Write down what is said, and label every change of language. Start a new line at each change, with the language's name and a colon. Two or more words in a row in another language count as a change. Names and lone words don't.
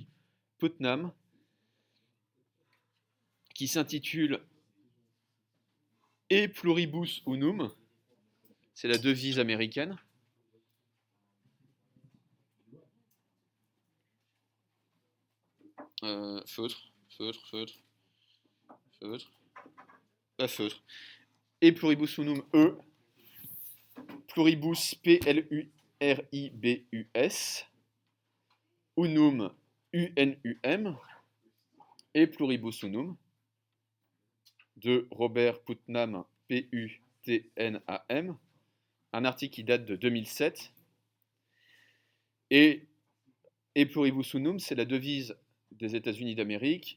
French: Putnam, qui s'intitule E pluribus unum, c'est la devise américaine. Feutre, feutre, feutre, feutre, pas feutre. E pluribus unum, E, pluribus, P-L-U-R-I-B-U-S, unum, U-N-U-M,
Latin: et pluribus unum,
French: de Robert Putnam, P-U-T-N-A-M, un article qui date de 2007.
Latin: Et pluribus unum,
French: c'est la devise des États-Unis d'Amérique.